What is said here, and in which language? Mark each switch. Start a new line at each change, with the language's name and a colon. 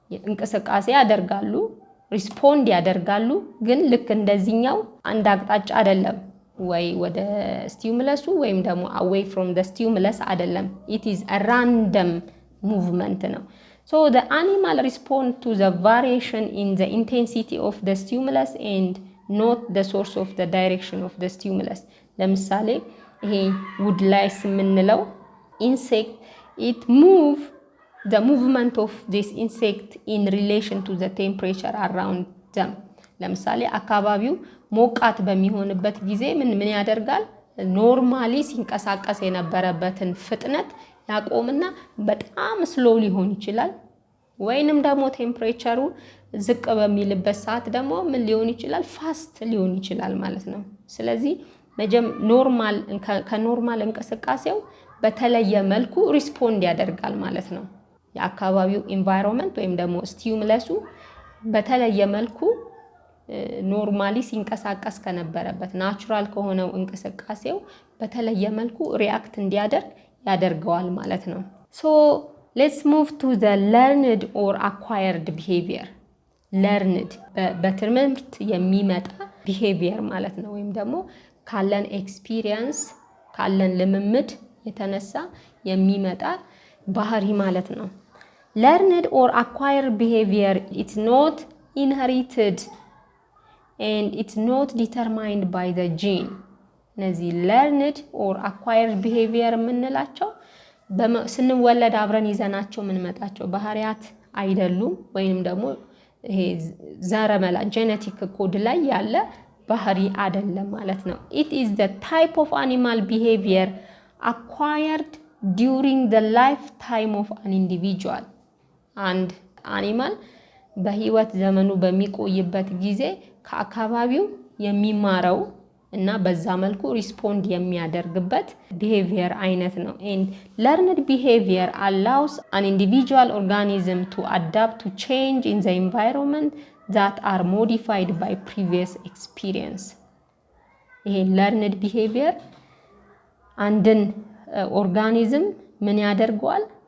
Amharic: እንቅስቃሴ ያደርጋሉ ሪስፖንድ ያደርጋሉ ግን ልክ እንደዚህኛው አንድ አቅጣጫ አይደለም ወይ ወደ ስቲሙለሱ ወይም ደግሞ
English: away from the stimulus አይደለም። it is a random movement ነው። so the animal respond to the variation in the intensity of the stimulus and not the source of the direction of the stimulus.
Amharic: ለምሳሌ ይሄ
English: wood lice የምንለው insect it move the movement of this insect in relation to the temperature around them.
Amharic: ለምሳሌ አካባቢው ሞቃት በሚሆንበት ጊዜ ምን ያደርጋል? ኖርማሊ ሲንቀሳቀስ የነበረበትን ፍጥነት ያቆምና በጣም ስሎ ሊሆን ይችላል። ወይንም ደግሞ ቴምፕሬቸሩ ዝቅ በሚልበት ሰዓት ደግሞ ምን ሊሆን ይችላል? ፋስት ሊሆን ይችላል ማለት ነው። ስለዚህ ኖርማል ከኖርማል እንቅስቃሴው በተለየ መልኩ ሪስፖንድ ያደርጋል ማለት ነው። የአካባቢው ኢንቫይሮንመንት ወይም ደግሞ ስቲሙለሱ በተለየ መልኩ ኖርማሊ ሲንቀሳቀስ ከነበረበት ናቹራል ከሆነው እንቅስቃሴው በተለየ መልኩ ሪአክት እንዲያደርግ ያደርገዋል ማለት ነው።
English: so let's move to the learned or acquired behavior. learned
Amharic: በትምህርት የሚመጣ
English: behavior
Amharic: ማለት ነው ወይም ደግሞ ካለን ኤክስፒሪየንስ ካለን ልምምድ የተነሳ የሚመጣ ባህሪ ማለት ነው።
English: learned or acquired behavior it's not inherited and it's not determined by the gene.
Amharic: እነዚህ learned or acquired behavior የምንላቸው ስንወለድ አብረን ይዘናቸው የምንመጣቸው ባህሪያት አይደሉም ወይንም ደግሞ ይሄ ዘረመላ ጄኔቲክ ኮድ ላይ ያለ ባህሪ አይደለም ማለት ነው።
English: it is the type of animal behavior acquired during the lifetime of an individual.
Amharic: አንድ አኒማል በህይወት ዘመኑ በሚቆይበት ጊዜ ከአካባቢው የሚማረው እና በዛ መልኩ ሪስፖንድ የሚያደርግበት ቢሄቪየር አይነት ነው።
English: and learned behavior allows an individual organism to adapt to change in the environment that are modified by previous experience.
Amharic: ይሄ learned behavior አንድን ኦርጋኒዝም ምን ያደርገዋል?